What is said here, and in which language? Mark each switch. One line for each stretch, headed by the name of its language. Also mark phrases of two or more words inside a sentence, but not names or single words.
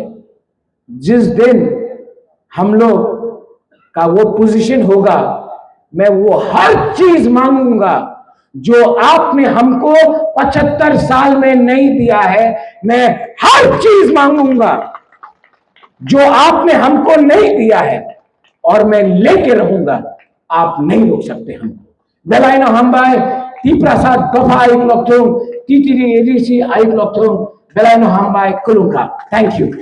Hindi: जिस दिन हम लोग का वो पोजीशन होगा, मैं वो हर चीज मांगूंगा जो आपने हमको 75 साल में नहीं दिया है। मैं हर चीज मांगूंगा जो आपने हमको नहीं दिया है, और मैं लेके रहूंगा। आप नहीं रोक सकते हमको।
Kok Borok: दलाइना हमबाय तिपरासा दफा आइक लोक्थुम, टीटीडी एडीसी आइक लोक्थुम, दलाइना हमबाय कुलुंका।
English: Thank you.